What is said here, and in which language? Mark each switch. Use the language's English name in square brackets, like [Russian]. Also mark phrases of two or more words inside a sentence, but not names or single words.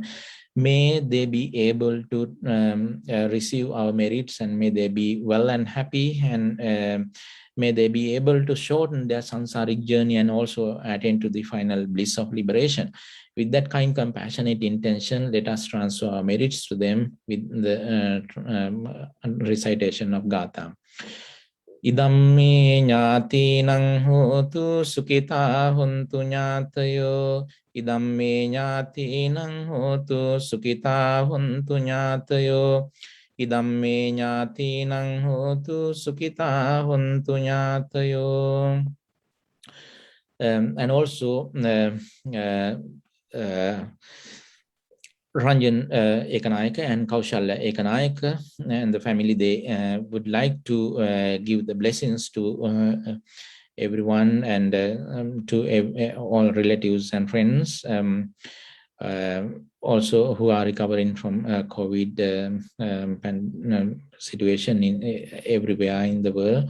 [English] May they be able to receive our merits, and may they be well and happy, and may they be able to shorten their samsaric journey and also attain to the final bliss of liberation. With that kind, compassionate intention, let us transfer our merits to them with the recitation of Gatha. [Pali] Idamme ñātīnaṁ hotu sukita huntu ñātayo. Idamme ñātīnaṁ hotu sukita huntu ñātayo. Idamme ñātīnaṁ hotu sukita huntu ñātayo. [English] And also Ranjan Ekanayaka and Kaushalya Ekanayaka and the family, they would like to give the blessings to everyone, and to all relatives and friends, also who are recovering from COVID situation in everywhere in the world.